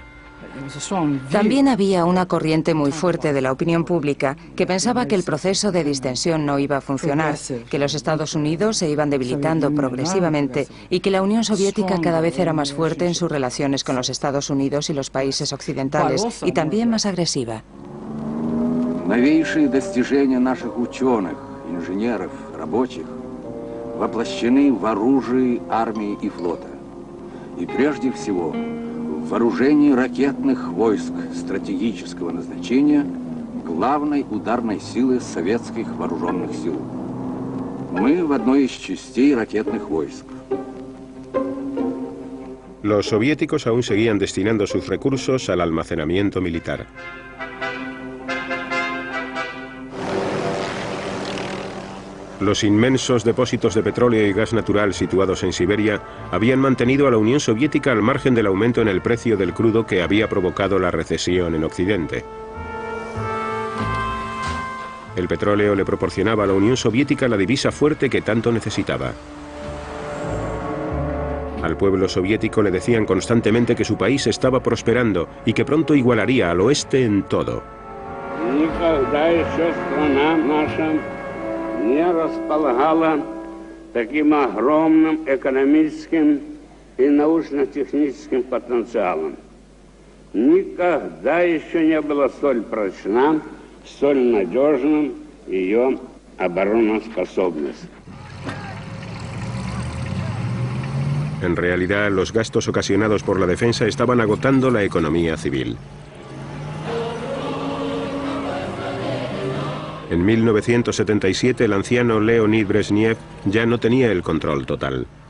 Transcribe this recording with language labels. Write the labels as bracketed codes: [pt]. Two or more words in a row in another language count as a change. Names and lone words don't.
[es] También había una corriente muy fuerte de la opinión pública que pensaba que el proceso de distensión no iba a funcionar, que los Estados Unidos se iban debilitando progresivamente y que la Unión Soviética cada vez era más fuerte en sus relaciones con los Estados Unidos y los países occidentales, y también más agresiva. [ru] Новейшие достижения наших ученых, инженеров, рабочих воплощены в оружии армии и флота. И прежде всего в вооружении ракетных войск стратегического назначения главной ударной силы советских вооруженных сил. Мы в одной из частей ракетных войск. [es] Los soviéticos aún seguían destinando sus recursos al almacenamiento militar. Los inmensos depósitos de petróleo y gas natural situados en Siberia habían mantenido a la Unión Soviética al margen del aumento en el precio del crudo que había provocado la recesión en Occidente. El petróleo le proporcionaba a la Unión Soviética la divisa fuerte que tanto necesitaba. Al pueblo soviético le decían constantemente que su país estaba prosperando y que pronto igualaría al oeste en todo. [ru] Не располагала таким огромным экономическим и научно-техническим потенциалом. Никогда еще не была столь прочна, столь надежным ее обороноспособность. [es] En realidad, los gastos ocasionados por la defensa estaban agotando la economía civil. En 1977, el anciano Leonid Brezhnev ya no tenía el control total.